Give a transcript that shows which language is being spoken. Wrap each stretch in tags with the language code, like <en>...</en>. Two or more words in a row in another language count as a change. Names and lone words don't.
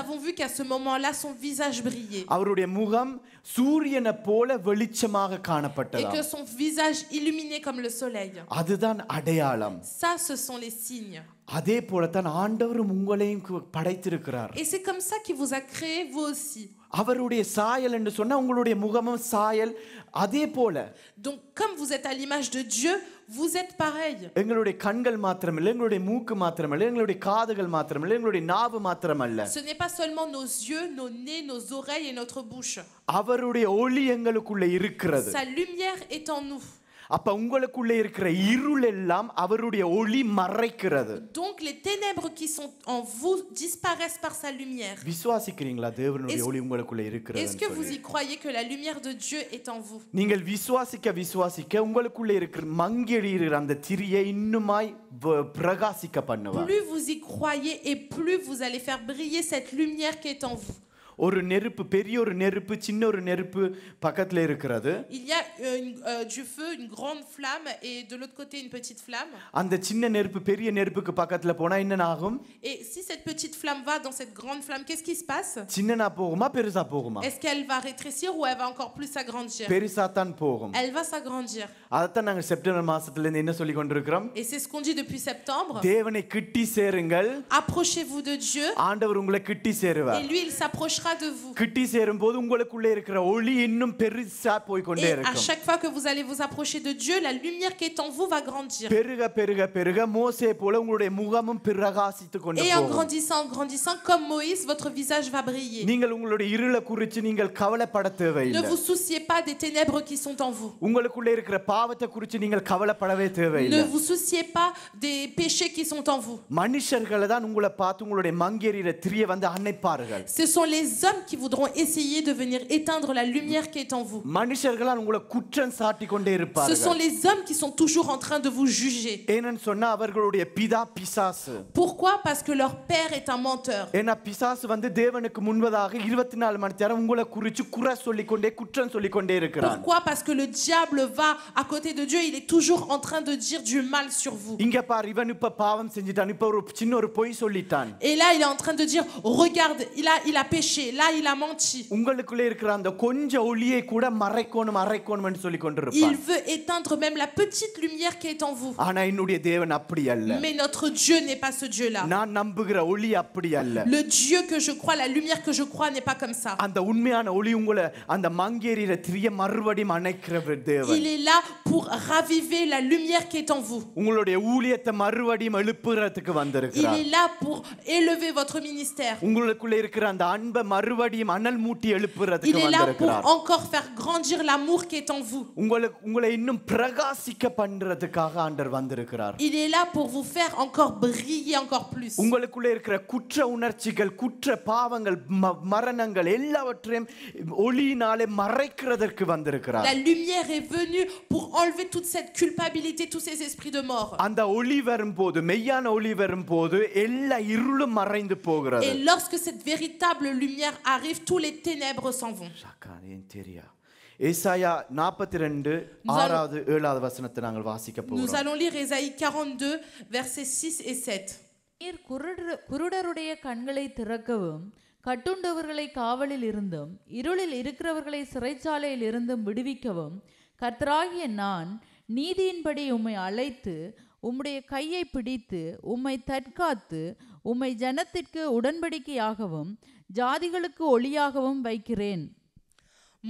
<fr>avons vu qu'à ce moment-là, son visage brillait.</fr> <ta>அவருடைய முகம் சூரியனை போல வெளிச்சமாக</ta> <fr>Et</fr> <ta>காணப்பட்டது.</ta> <fr>que son visage illuminait comme le soleil.</fr> <ta>அதுதான் அடையாளம்.</ta> <fr>Ça, ce sont les signes.</fr> <ta>அதே போலத்தான் ஆண்டவரும் உங்களையும் படைத்திருக்கிறார்.</ta> <fr>Et c'est comme ça qu'il vous a créé, vous aussi.</fr> <ta>அவருடைய சாயல் என்று சொன்னா உங்களுடைய முகமும் சாயல் அதே போல.</ta> <fr>Donc, comme vous êtes à l'image de Dieu, vous êtes pareil.</fr> <ta>எங்களுடைய கண்கள் மாத்திரமல்ல, எங்களுடைய மூக்கு மாத்திரமல்ல, எங்களுடைய காதுகள் மாத்திரமல்ல, எங்களுடைய நாவு மாத்திரமல்ல.</ta> <fr>Ce n'est pas seulement nos yeux, nos nez, nos oreilles et notre bouche.</fr> <ta>அவருடைய ஒளி எங்களுக்குள்ள இருக்கிறது.</ta> <fr>Sa lumière est en nous.</fr> <ta>அப்ப உங்களுக்குள்ள இருக்கிற இருள் எல்லாம் அவருடைய ஒளி மறைக்கிறது.</ta> <fr>Donc les ténèbres qui sont en vous disparaissent par sa lumière.</fr> <ta>விசுவாசிக்கிறீங்களா தேவனுடைய ஒளி உங்களுக்குள்ள</ta> <fr>Est-ce</fr> <ta>இருக்கிறது?</ta> <fr>que vous y croyez que la lumière de Dieu est en vous?</fr> <ta>நீங்கள் விசுவாசிக்க உங்களுக்குள்ள இருக்கிற மங்கிடுகிற அந்த திரியை இன்னுமாய் பிரகாசிக்க பண்ணுவார்.</ta> <fr>Plus vous y croyez et plus vous allez faire briller cette lumière qui est en vous.</fr> <ta>ஒரு நெருப்பு, பெரிய ஒரு நெருப்பு, சின்ன ஒரு நெருப்பு பக்கத்துல இருக்கிறது.</ta> <fr>Il y a du feu, une grande flamme et de l'autre côté une petite flamme.</fr> <ta>அந்த சின்ன நெருப்பு பெரிய நெருப்புக்கு பக்கத்துல போனா என்ன ஆகும்?</ta> <fr>Et si cette petite flamme va dans cette grande flamme, qu'est-ce qui se passe?</fr> <ta>சின்னனா போகுமா பெருசா போகுமா?</ta> <fr>Est-ce qu'elle va rétrécir ou elle va encore plus s'agrandir?</fr> <ta>பெருசா தான் போகும்.</ta> <fr>Elle va s'agrandir.</fr> <ta>அதத்தான் நாங்க செப்டம்பர் மாசத்துல இருந்து என்ன சொல்லி கொண்டிருக்கிறோம்?</ta> <fr>Et c'est ce qu'on dit depuis septembre.</fr> <ta>தேவனை கிட்டி சேருங்கள்.</ta> <fr>Approchez-vous de Dieu.</fr> <ta>ஆண்டவர் உங்களை கிட்டி சேருவார்.</ta> <fr>Et lui, il s'approchera de vous.</fr> <ta>கிட்டி சேரும்போது உங்களுக்குள்ள இருக்கிற ஒளி இன்னும் பெருசா போய் கொண்டே</ta> <fr>Et à</fr> <ta>இருக்கும்.</ta> <fr>chaque fois que vous allez vous approcher de Dieu, la lumière qui est en vous va grandir.</fr> <ta>பெருக பெருக பெருக மோசே போல உங்களுடைய முகமும் பிரகாசித்து கொண்டு</ta> <fr>Et en</fr> <ta>போகும்.</ta> <fr>grandissant, comme Moïse, votre visage va briller.</fr> <ta>நீங்கள் உங்களுடைய இருளை குறித்து நீங்கள் கவலைப்பட</ta> <fr>Ne</fr> <ta>தேவையில்லை.</ta> <fr>vous souciez pas des ténèbres qui sont en vous.</fr> <ta>உங்களுக்குள்ள இருக்கிற பாவத்தை குறித்து நீங்கள் கவலைப்படவே</ta> <fr>Ne</fr> <ta>தேவையில்லை.</ta> <fr>vous souciez pas des péchés qui sont en vous.</fr> <ta>மனுஷர்களை தான் உங்களை பார்த்து உங்களுடைய மங்கேறிற திரிய வந்து அணைப்பார்கள்.</ta> <fr>Ce sont les hommes qui voudront essayer de venir éteindre la lumière qui est en vous.</fr> <ta>மனுஷர்களால் உங்களை குற்றம் சாட்டி கொண்டே</ta> <fr>Ce sont</fr> <ta>இருப்பார்கள்.</ta> <fr>les hommes qui sont toujours en train de vous juger.</fr> <ta>ஏன்னு சொன்னா அவர்களுடைய பிதா பிசாசு.</ta> <fr>Pourquoi? Parce que leur père est un menteur.</fr> <ta>ஏன்னா பிசாசு வந்து தேவனுக்கு முன்பதாக 24 மணி நேரம் உங்களை குறித்து குறை சொல்லிக்கொண்டே குற்றம் சொல்லிக்கொண்டே இருக்கிறான்.</ta> <fr>Pourquoi? Parce que le diable va à côté de Dieu, il est toujours en train de dire du mal sur vous.</fr> <ta>இங்க பாரு இவன் இப்ப பாவம் செஞ்சிட்டான், இப்ப ஒரு சின்ன ஒரு பொய் சொல்லிட்டான்.</ta> <fr>Et là, il est en train de dire, regarde, il a péché, là, il a menti.</fr> <ta>உங்களுக்குள்ள இருக்கிற அந்த கொஞ்ச ஒளியை கூட மறைக்கணும்னு சொல்லி கொண்டிருப்பான்.</ta> <fr>Il veut éteindre même la petite lumière qui est en vous.</fr> <ta>ஆனா என்னுடைய தேவன் அப்படி அல்ல.</ta> <fr>Mais notre Dieu n'est pas ce Dieu-là.</fr> <ta>நான் நம்புகிற ஒளி அப்படி அல்ல.</ta> <fr>Le Dieu que je crois, la lumière que je crois n'est pas comme ça.</fr> <ta>அந்த உண்மையான ஒளி உங்களை அந்த மங்கேறிற திரிய மறுபடியும் அணைக்கிற தேவன்.</ta> <fr>Il est là pour raviver la lumière qui est en vous.</fr> <ta>உங்களுடைய ஊழியத்தை மறுபடியும் எழுப்புறதுக்கு</ta> <fr>Il</fr> <ta>வந்திருக்கிறார்.</ta> <fr>est là pour élever votre ministère.</fr> <ta>உங்களுக்குள்ள இருக்கிற அந்த அன்பை மறுபடியும் அனல் மூட்டி எழுப்புறதுக்கு</ta> <fr>Il est là pour</fr> <ta>வந்திருக்கிறார்.</ta> <fr>encore faire grandir l'amour qui est en vous.</fr> <ta>உங்களை இன்னும் பிரகாசிக்க பண்றதுக்காக ஆண்டவர் வந்திருக்கிறார்.</ta> <fr>Il est là pour vous faire encore briller encore plus.</fr> <ta>உங்களுக்குள்ள இருக்கிற குற்ற உணர்ச்சிகள், குற்ற பாவங்கள், மரணங்கள் எல்லாவற்றையும் ஒளியினாலே மறைக்கிறதற்கு வந்திருக்கிறார்.</ta> <fr>La lumière est venue pour enlever toute cette culpabilité, tous ces esprits de mort.</fr> <ta>அந்த ஒளி வரும்போது, மெய்யான ஒளி வரும்போது எல்லா இருளும் மறைந்து போகிறது.</ta> <fr>Et lorsque cette véritable lumière arrive, tous les ténèbres s'en vont.</fr> <ta>ஏசாயா 42 6வது 7வது வசனத்தை நாங்கள் வாசிக்க</ta> <fr>Nous</fr> <ta>போகிறோம்.</ta> <fr>allons lire Ésaïe 42 versets 6 et 7.</fr> <ta>நீர் குருடருடைய கண்களை திறக்கவும் கட்டுண்டவர்களை காவலில் இருந்தும் இருளில் இருக்கிறவர்களை சிறைச்சாலையில் இருந்தும் விடுவிக்கவும் கர்த்தராகிய நான் நீதியின்படி உம்மை அழைத்து உம்முடைய கையை பிடித்து உம்மை தற்காத்து உம்மை ஜனத்திற்கு உடன்படிக்கையாகவும் ஜாதிகளுக்கு ஒளியாகவும் வைக்கிறேன்.</ta>